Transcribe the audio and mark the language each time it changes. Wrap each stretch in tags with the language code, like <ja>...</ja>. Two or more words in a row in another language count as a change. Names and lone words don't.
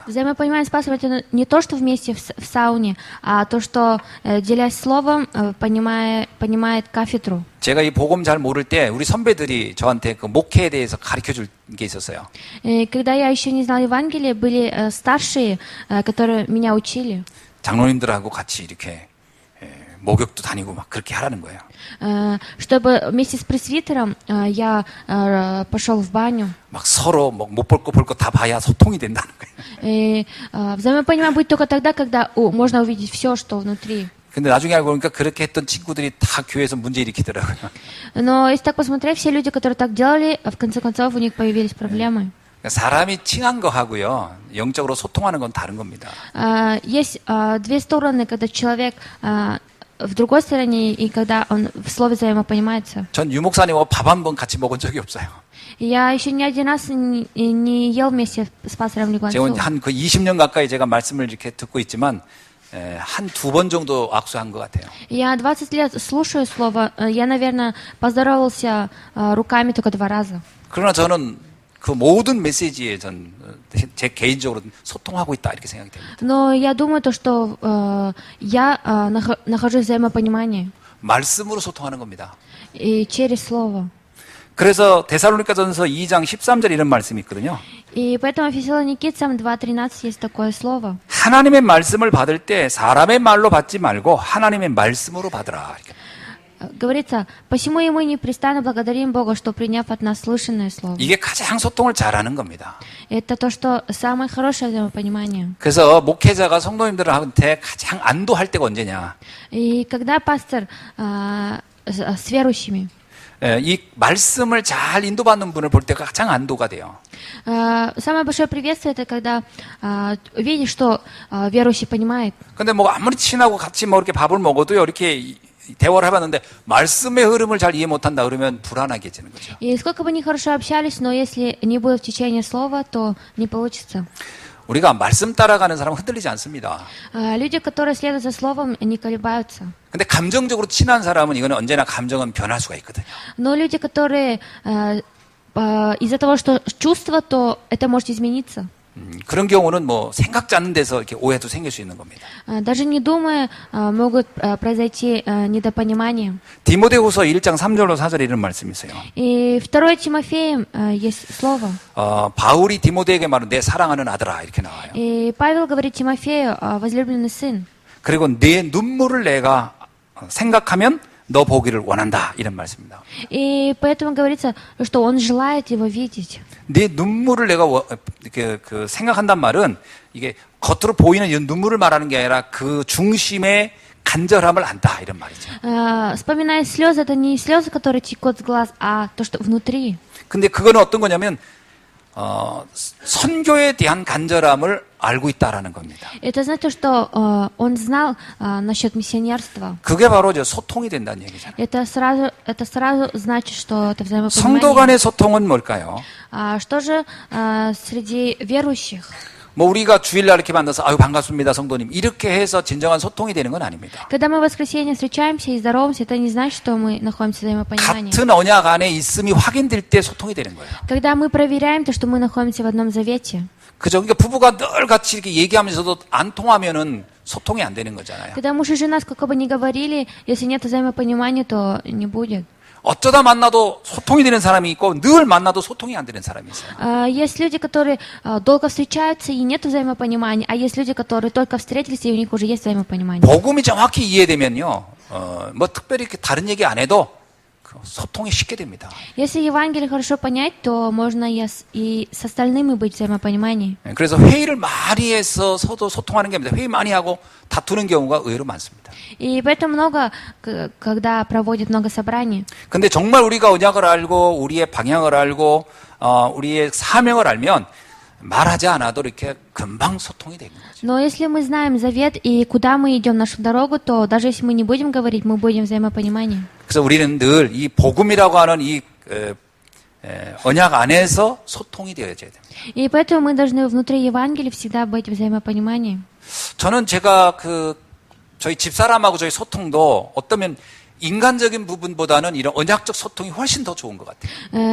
<ru>Взаимопонимание с пастором это не то, что вместе в сауне, а то, что делясь словом, понимает кафедру.</ru> <ko>제가 이 복음 잘 모를 때 우리 선배들이 저한테 그 목회에 대해서 가르쳐 줄 게 있었어요.</ko> <ru>Когда я еще не знала Евангелие, были старшие, которые меня учили.</ru> <ko>장로님들하고 같이 이렇게 목욕도 다니고 막 그렇게 하라는 거예요.</ko> <ru>Чтобы вместе с пресвитером я пошел в баню.</ru> <ko>막 서로 못 볼 거 다 봐야 소통이 된다는 거예요.</ko> <ru>Взаимопонимание будет только тогда, когда можно увидеть все, что внутри.</ru> <ko>근데 나중에 알고 보니까 그렇게 했던 친구들이 다 교회에서 문제 일으키더라고요.</ko> <ru>Но если так посмотреть, все люди, которые так делали, в конце концов у них появились проблемы.</ru> <ko>사람이 칭한 거 하고요, 영적으로 소통하는 건 다른 겁니다.</ko> <ru>Есть две стороны, когда человек в другой стороне и когда он в слове взаимопонимается.</ru> <ko>전 유목사님하고 밥 한 번 같이 먹은 적이 없어요.</ko> <ru>Я еще ни один раз не ел вместе с пастором</ru> <ko>제가</ko> <ru>Лигуанцу.</ru> <ko>한 그 20년 가까이 제가 말씀을 이렇게 듣고 있지만 한 두 번 정도 악수한 것 같아요.</ko> <ru>Я 20 лет слушаю слово. Я, наверное, поздоровался руками только 2 раза.</ru> <ko>그러나 저는 그 모든 메시지에 제 개인적으로 소통하고 있다 이렇게 생각이 됩니다.</ko> <ru>Но я думаю, то, что я нахожусь в взаимопонимании</ru> <ko>말씀으로 소통하는 겁니다.</ko> <ru>и через слово.</ru> <ko>그래서 데살로니가전서 2장 13절 이런 말씀이 있거든요.</ko> <ru>И поэтому Фессалоникийцам 2:13 есть такое слово.</ru> <ko>하나님의 말씀을 받을 때 사람의 말로 받지 말고 하나님의 말씀으로 받으라. 이렇게.</ko> <ru>Говорится, посему и мы непрестанно благодарим Бога, что приняв от нас слышанное слово.</ru> <ko>이게 가장 소통을 잘하는 겁니다.</ko> <ru>Это то, что самое хорошее взаимопонимание.</ru> <ko>그래서 목회자가 성도님들한테 가장 안도할 때가 언제냐?</ko> <ru>И когда пастор с верующими,</ru> <ko>이 말씀을 잘 인도받는 분을 볼 때가 가장 안도가 돼요.</ko> <ru>самое большое приветствие это когда видишь, что верующий понимает.</ru> <ko>근데 뭐 아무리 친하고 같이 뭐 이렇게 밥을 먹어도요, 이렇게 대화를 해봤는데 말씀의 흐름을 잘 이해 못한다 그러면 불안하게지는 거죠.</ko> <ru>И сколько бы они хорошо общались, но если не будет в течение слова, то не получится.</ru> <ko>우리가 말씀 따라가는 사람은 흔들리지 않습니다.</ko> <ru>Люди, которые следуют за словом, не колебаются.</ru> <ko>근데 감정적으로 친한 사람은 이거는 언제나 감정은 변할 수가 있거든요.</ko> <ru>Но люди, которые из-за того, что чувства, то это может измениться.</ru> <ko>그런 경우는 뭐 생각지 않는 데서 이렇게 오해도 생길 수 있는 겁니다.</ko> <ru>Даже не думая, могут произойти недопонимания.</ru> <ko>디모데후서 1장 3절로 4절에 이런 말씀이 있어요.</ko> <ru>И 2 Тимофеем есть слово.</ru> <ko>바울이 디모데에게 말은 내 사랑하는 아들아 이렇게 나와요.</ko> <ru>И Павел говорит Тимофею, возлюбленный сын.</ru> <ko>그리고 내 눈물을 내가 생각하면 너 보기를 원한다 이런 말씀입니다.</ko> <ru>И поэтому говорится, что он желает его видеть.</ru> <ko>내 눈물을 내가 생각한단 말은 이게 겉으로 보이는 이 눈물을 말하는 게 아니라 그 중심의 간절함을 안다 이런 말이죠.</ko> <ru>Вспоминая слезы, это не слезы, которые текут с глаз, а то, что внутри.</ru> <ko>근데 그거는 어떤 거냐면 선교에 대한 간절함을 알고 있다라는 겁니다.</ko> <ru>Это значит, что он знал насчет миссионерства.</ru> <ko>그게 바로 소통이 된다는 얘기잖아요.</ko> <ru>Это сразу значит, что это взаимопонимание.</ru> <ko>성도 간의 소통은 뭘까요?</ko> <ru>Что же среди верующих?</ru> <ko>뭐 우리가 주일날 이렇게 만나서 아유 반갑습니다 성도님 이렇게 해서 진정한 소통이 되는 건 아닙니다.</ko> <ru>Когда мы в воскресенье встречаемся и здороваемся, это не значит, что мы находимся в взаимопонимании.</ru> <ko>같은 언약 안에 있음이 확인될 때 소통이 되는 거예요.</ko> <ru>Когда мы проверяем то, что мы находимся в одном завете.</ru> <ko>그죠? 그러니까 부부가 늘 같이 이렇게 얘기하면서도 안 통하면은 소통이 안 되는 거잖아요.</ko> <ru>Когда муж и жена сколько бы ни говорили, если нет взаимопонимания, то не будет.</ru> <ko>어쩌다 만나도 소통이 되는 사람이 있고 늘 만나도 소통이 안 되는 사람이 있어요.</ko> <ru>Есть люди, которые долго встречаются и нет взаимопонимания, а есть люди, которые только встретились и у них уже есть взаимопонимание.</ru> <ko>복음이 정확히 이해되면요, 뭐 특별히 이렇게 다른 얘기 안 해도 소통이 쉽게 됩니다.</ko> <ru>Если Евангелие хорошо понять, то можно и с остальными быть в взаимопонимании.</ru> <ko>그래서 회의를 많이 해서 서로 소통하는 게 아닙니다. 회의 많이 하고 다투는 경우가 의외로 많습니다.</ko> <ru>И поэтому много, когда проводят много собраний.</ru> <ko>근데 정말 우리가 언약을 알고 우리의 방향을 알고 우리의 사명을 알면 말하지 않아도 이렇게 금방 소통이 되는 거죠.</ko> <ru>Но если мы знаем завет и куда мы идем нашу дорогу, то даже если мы не будем говорить, мы будем в взаимопонимании.</ru> <ko>그래서 우리는 늘 이 복음이라고 하는 이 언약 안에서 소통이 되어야 됩니다.</ko> <ru>И поэтому мы должны внутри Евангелия всегда быть в взаимопонимании.</ru> <ko>저는 제가 저희 집사람하고 저희 소통도 어떠면 인간적인 부분보다는 이런 언약적 소통이 훨씬 더 좋은 것 같아요.</ko>